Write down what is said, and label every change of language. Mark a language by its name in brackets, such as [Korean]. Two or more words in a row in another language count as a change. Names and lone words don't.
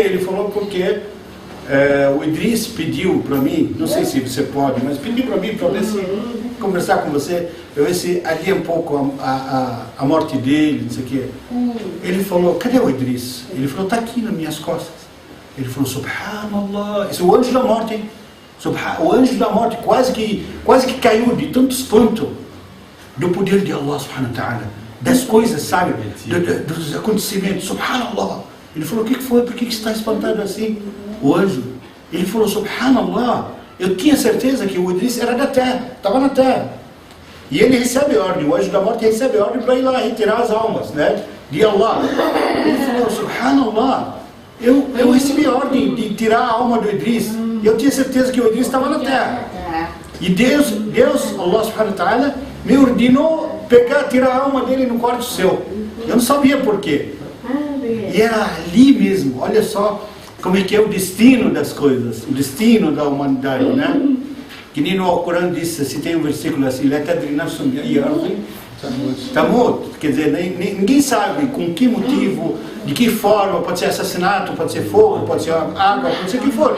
[Portuguese] Ele falou porque o Idris pediu para mim, não sei se você pode, mas pediu para mim para ver se conversar com você, para ver se adia um pouco a morte dele, não sei o quê. Ele falou, cadê o Idris? Ele falou, está aqui nas minhas costas. Ele falou, subhanallah, esse é o anjo da morte, hein? O anjo da morte quase que caiu de tanto espanto do poder de Allah [Arabic] سبحانه وتعالى, [Portuguese] das coisas, sabe, dos acontecimentos, subhanallah. Ele falou, o que foi? Por que está espantado assim? O anjo, ele falou, subhanallah, eu tinha certeza que o Idris era da terra, estava na terra. E ele recebe ordem, o anjo da morte recebe ordem para ir lá retirar as almas, né, de Allah. Ele falou, subhanallah, eu recebi a ordem de tirar a alma do Idris. E eu tinha certeza que o Idris estava na terra. E Deus, [Arabic] الله سبحانه وتعالى, [Portuguese] me ordenou tirar a alma dele no quarto céu. Eu não sabia por quê. E era ali mesmo, olha só como é que é o destino das coisas, o destino da humanidade, né? Que nem no Alcorão disse, se tem um versículo assim, Tamut, quer dizer, ninguém sabe com que motivo, de que forma, pode ser assassinato, pode ser fogo, pode ser água, pode ser o que for.